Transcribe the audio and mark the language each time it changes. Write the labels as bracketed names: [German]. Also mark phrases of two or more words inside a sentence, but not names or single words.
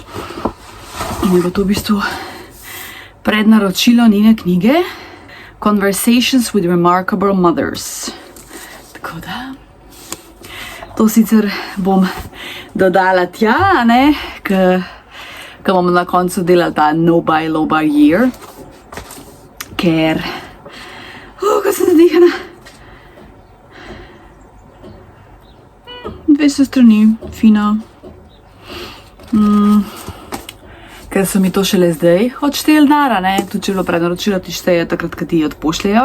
[Slovenian] In je to v bistvu prednaročilo njene knjige Conversations with Remarkable Mothers. Tako da, to sicer bom dodala tja, ne, ker bomo na koncu delali ta [English] no buy, low buy year. [Slovenian] Ker, ko sem zadihana. 200 strani, fino. Ker so mi to šele zdaj odšteli denar, ne, tudi če je bilo prednaročilo, ti šteje takrat, ko ti odpošljajo.